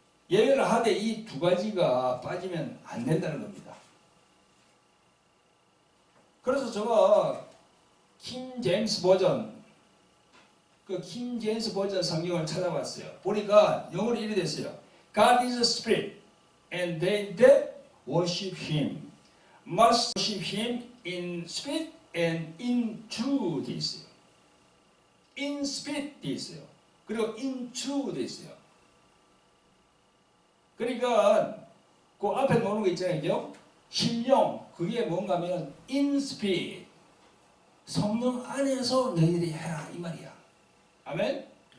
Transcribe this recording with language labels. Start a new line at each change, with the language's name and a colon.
Korean: 예배를 하되 이 두 가지가 빠지면 안 된다는 겁니다. 그래서 제가 킹 제임스 버전, 킹 제임스 버전 성경을 찾아봤어요. 보니까 영어로 이렇게 됐어요.
English: God is a spirit, and they that worship him must worship him in spirit and in truth
Korean: 돼 있어요.
English: in spirit
Korean: 돼 있어요. 그리고
English: in truth
Korean: 돼 있어요. 그러니까 그 앞에 나오는 거 있잖아요. 신령, 그게 뭔가 하면
English: in spirit,
Korean: 성령 안에서 너희들이 해라 이 말이야. 아멘?